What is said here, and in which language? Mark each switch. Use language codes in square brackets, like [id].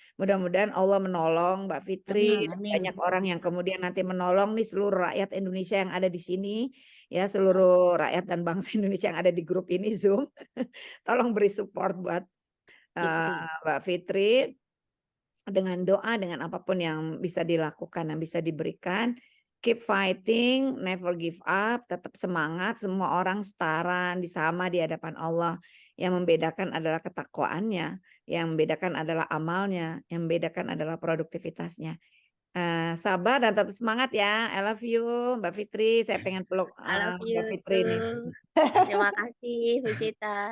[id] Mudah-mudahan Allah menolong Mbak Fitri, banyak orang yang kemudian nanti menolong nih seluruh rakyat Indonesia yang ada di sini, ya seluruh rakyat dan bangsa Indonesia yang ada di grup ini Zoom. Tolong beri support buat Mbak Fitri dengan doa, dengan apapun yang bisa dilakukan, yang bisa diberikan. [en] Keep fighting, never give up, [id] tetap semangat. Semua orang setara, sama di hadapan Allah. Yang membedakan adalah ketakwaannya, yang membedakan adalah amalnya, yang membedakan adalah produktivitasnya. Sabar dan tetap semangat ya. [en] I love you [id] Mbak Fitri. Saya pengen peluk Mbak Fitri nih. Terima kasih Bu Cita.